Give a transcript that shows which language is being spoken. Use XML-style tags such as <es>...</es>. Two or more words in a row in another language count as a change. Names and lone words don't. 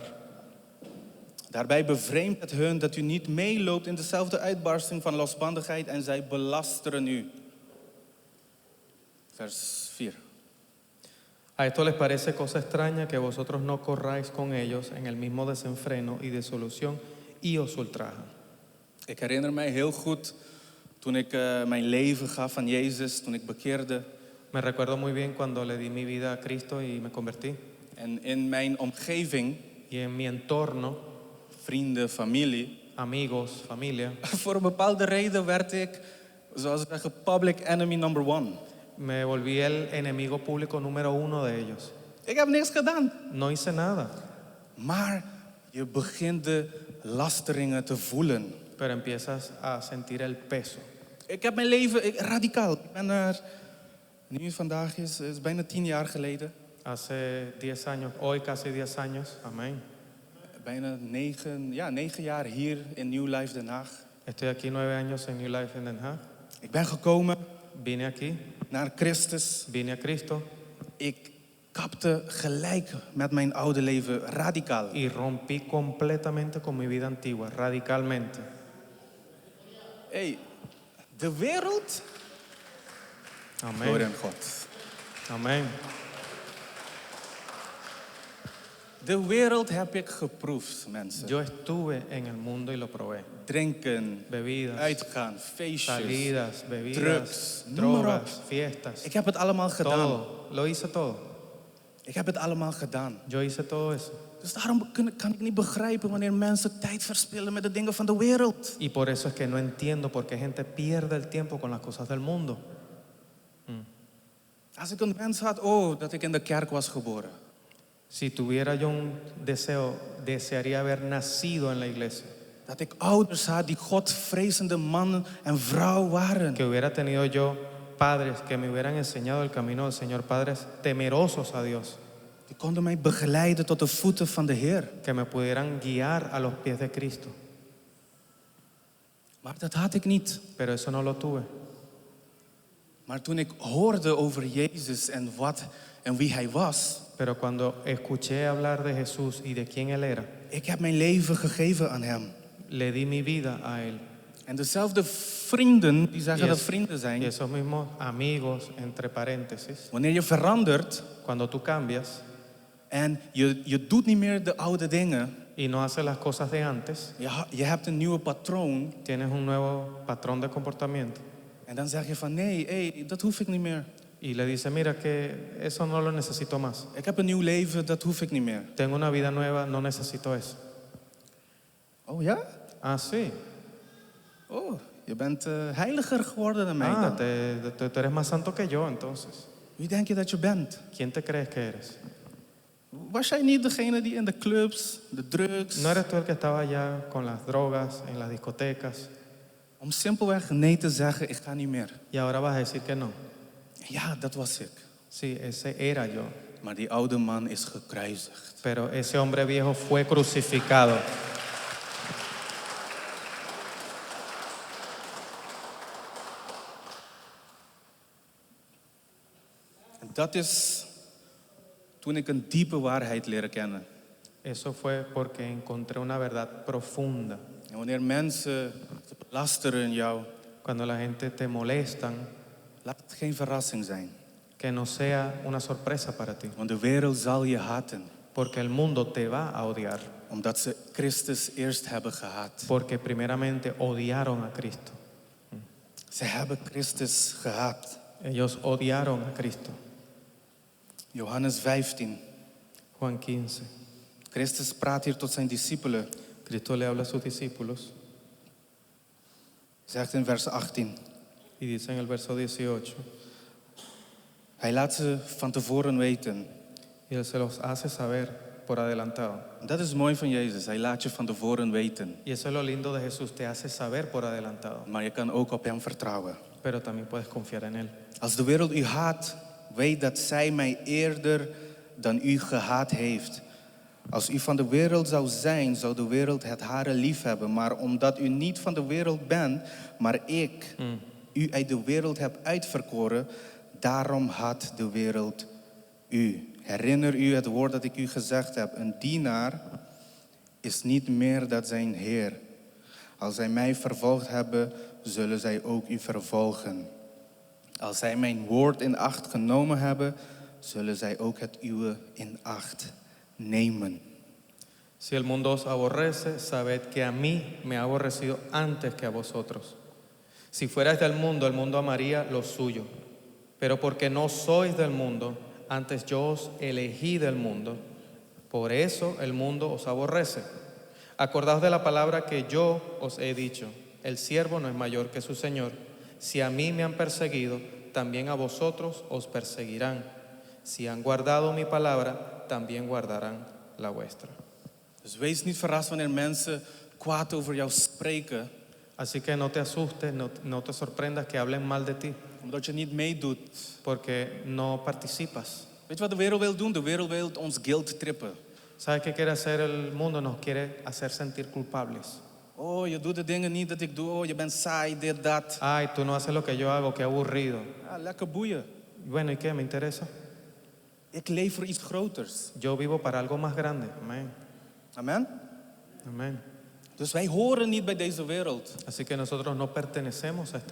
<nl>Daarbij bevreemdt het hun dat u niet meeloopt in dezelfde uitbarsting van losbandigheid en zij belasteren u. Vers 4.</nl> <es>A esto les parece cosa extraña que vosotros no corráis con ellos en el mismo desenfreno y disolución y os ultrajan.</es> <nl>Ik herinner mij heel goed toen ik mijn leven gaf aan Jezus, toen ik bekeerde.</nl> <es>Me recuerdo muy bien cuando le di mi vida a Cristo y me convertí.</es> <nl>En in mijn omgeving,</nl> <es>Y en mi entorno,</es> <nl>vrienden, familie,</nl> <es>amigos, familia,</es> <nl>voor een bepaalde reden werd ik, zoals we zeggen,</nl> <en>public enemy number 1.</en> <es>me volví el enemigo público número 1 de ellos.</es> <nl>Ik heb niks gedaan.</nl> <es>No hice nada,</es> <nl>Maar je begint de lasteringen te voelen.</nl> <es>pero empiezas a sentir el peso.</es> <nl>Ik heb mijn leven radicaal. Ik ben er, nu het vandaag is bijna 10 jaar geleden.</nl> <es>Hace 10 años, hoy casi 10 años, amén.</es> <nl>Bijna 9 jaar hier in New Life Den Haag.</nl> <es>Estoy aquí 9 años en New Life en Den Haag.</es> <nl>Ik ben gekomen</nl> <es>Vine aquí,</es> <nl>naar Christus.</nl> <es>vine a Cristo</es> <nl>Ik kapte gelijk met mijn oude leven radicaal.</nl> <es>y rompí completamente con mi vida antigua, radicalmente.</es> <nl>De wereld? Glorie</nl> <es>Amén.</es> <nl>aan God.</nl> <es>Amén.</es> <nl>De wereld heb ik geproefd, mensen.</nl> <es>Yo estuve en el mundo y lo probé.</es> <nl>Drinken,</nl> <es>Bebidas,</es> <nl>uitgaan, feestjes,</nl> <es>salidas, bebidas,</es> <nl>drugs, noem maar op.</nl> <es>drogas, fiestas.</es> <nl>Ik heb het allemaal gedaan.</nl> <es>Todo. Lo hice todo.</es> <nl>Ik heb het allemaal gedaan.</nl> <es>Yo hice todo eso.</es> <nl>Dus daarom kan ik niet begrijpen wanneer mensen tijd verspillen met de dingen van de wereld.</nl> <es>Y por eso es que no entiendo por qué gente pierde el tiempo con las cosas del mundo.</es> <nl>Als ik een wens had, dat ik in de kerk was geboren.</nl> <es>Si tuviera yo un deseo, desearía haber nacido en la iglesia.</es> <nl>Dat ik ouders had die Godvrezende man en vrouw waren.</nl> <es>Que hubiera tenido yo padres que me hubieran enseñado el camino del Señor, padres temerosos a Dios,</es> <nl>Die konden mij begeleiden tot de voeten van de Heer.</nl> <es>que me pudieran guiar a los pies de Cristo.</es> <nl>Maar dat had ik niet.</nl> <es>Pero eso no lo tuve.</es> <nl>Maar toen ik hoorde over Jezus en wat en wie Hij was,</nl> <es>Pero cuando escuché hablar de Jesús y de quién Él era,</es> <nl>ik heb mijn leven gegeven aan Hem.</nl> <es>le di mi vida a Él.</es> <nl>En dezelfde vrienden die zeggen</nl> <en>Yes.</en> <nl>dat vrienden</nl> <es>Y</es> <nl>zijn,</nl> <es>esos mismos amigos, entre paréntesis,</es> <nl>wanneer je verandert</nl> <es>cuando tú cambias</es> <nl>en je doet niet meer de oude dingen,</nl> <es>y no haces las cosas de antes,</es> <nl>je hebt een nieuwe patroon</nl> <es>tienes un nuevo patrón de comportamiento</es> <nl>en dan zeg je van nee, dat hoef ik niet meer.</nl> <es>y le dices, mira que eso no lo necesito más.</es> <nl>Ik heb een nieuw leven, dat hoef ik niet meer.</nl> <es>Tengo una vida nueva, no necesito eso.</es> <nl>Oh ja?</nl> <es>Ah, sí.</es> <nl>Oh, je bent heiliger geworden dan mij.</nl> <es>Ah,</es> <nl>dan.</nl> <es>tú eres más santo que yo, entonces.</es> <nl>Wie denk je dat je bent?</nl> <es>¿Quién te crees que eres?</es> <nl>Was jij niet degene die in de clubs, de drugs,</nl> <es>¿No eres tú el que estaba allá con las drogas, en las discotecas?</es> <nl>om simpelweg nee te zeggen, ik ga niet meer?</nl> <es>Y ahora vas a decir que no.</es> <nl>Ja, dat was ik.</nl> <es>Sí, ese era yo.</es> <nl>Maar die oude man is gekruisigd.</nl> <es>Pero ese hombre viejo fue crucificado.</es> <nl>En dat is toen ik een diepe waarheid leerde kennen.</nl> <es>Eso fue porque encontré una verdad profunda.</es> <nl>En wanneer mensen te belasteren jou,</nl> <es>Cuando la gente te molestan,</es> <nl>laat het geen verrassing zijn.</nl> <es>que no sea una sorpresa para ti.</es> <nl>Want de wereld zal je haten.</nl> <es>Porque el mundo te va a odiar.</es> <nl>Omdat ze Christus eerst hebben gehaat.</nl> <es>Porque primeramente odiaron a Cristo.</es> <nl>Ze hebben Christus gehaat.</nl> <es>Ellos odiaron a Cristo.</es> <nl>Johannes 15.</nl> <es>Juan 15.</es> <nl>Christus praat hier tot zijn discipelen.</nl> <es>Cristo le habla a sus discípulos</es> <nl>Zegt in vers 18.</nl> <es>y dice en el verso 18,</es> <nl>Hij laat ze van tevoren weten.</nl> <es>y Él se los hace saber por adelantado.</es> <nl>Dat is mooi van Jezus. Hij laat je van tevoren weten.</nl> <es>Y eso es lo lindo de Jesús, te hace saber por adelantado,</es> <nl>Maar je kan ook op hem vertrouwen.</nl> <es>pero también puedes confiar en Él.</es> <nl>Als de wereld u haat, weet dat zij mij eerder dan u gehaat heeft. Als u van de wereld zou zijn, zou de wereld het hare lief hebben. Maar omdat u niet van de wereld bent, maar ik u uit de wereld heb uitverkoren, daarom haat de wereld u. Herinner u het woord dat ik u gezegd heb. Een dienaar is niet meer dan zijn Heer. Als zij mij vervolgd hebben, zullen zij ook u vervolgen. Als zij mijn woord in acht genomen hebben, zullen zij ook het uwe in acht nemen.</nl> <es>Si el mundo os aborrece, sabed que a mí me ha aborrecido antes que a vosotros. Si fuerais del mundo, el mundo amaría lo suyo. Pero porque no sois del mundo, antes yo os elegí del mundo. Por eso el mundo os aborrece. Acordaos de la palabra que yo os he dicho. El siervo no es mayor que su Señor. Si a mí me han perseguido, también a vosotros os perseguirán. Si han guardado mi palabra, también guardarán la vuestra.</es> <nl>Dus wees niet verrast wanneer mensen kwaad over jou spreken,</nl> <es>Así que no te asustes, no te sorprendas que hablen mal de ti,</es> <nl>omdat je niet meedoet.</nl> <es>porque no participas.</es> <nl>Weet je wat de wereld wil doen? De wereld wil ons guilt trippen.</nl> <es>¿Sabes qué quiere hacer el mundo? Nos quiere hacer sentir culpables.</es> <nl>Oh, je doet de dingen niet dat ik doe. Oh, je bent saai, dit, dat.</nl> <es>Ay, tú no haces lo que yo hago, qué aburrido.</es> <nl>Ja, lekker boeien.</nl> <es>Bueno, ¿y qué? ¿Me interesa?</es> <nl>Ik leef voor iets groters.</nl> <es>Yo vivo para algo más grande. Amén. Amen? Amén.</es> <nl>Dus wij horen niet bij deze wereld.</nl> <es>Así que nosotros no pertenecemos a este</es>